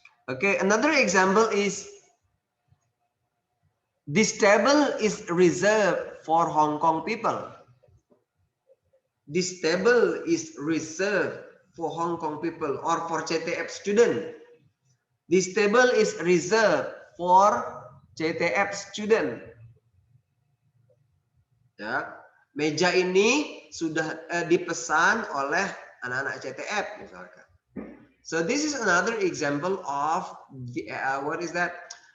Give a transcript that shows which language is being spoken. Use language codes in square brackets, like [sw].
[en] Okay, another example is this table is reserved for Hong Kong people. This table is reserved for Hong Kong people or for CTF student. This table is reserved for CTF student. [id] Ya, meja ini sudah dipesan oleh anak-anak CTF misalkan. [en] So this is another example of the, what is that?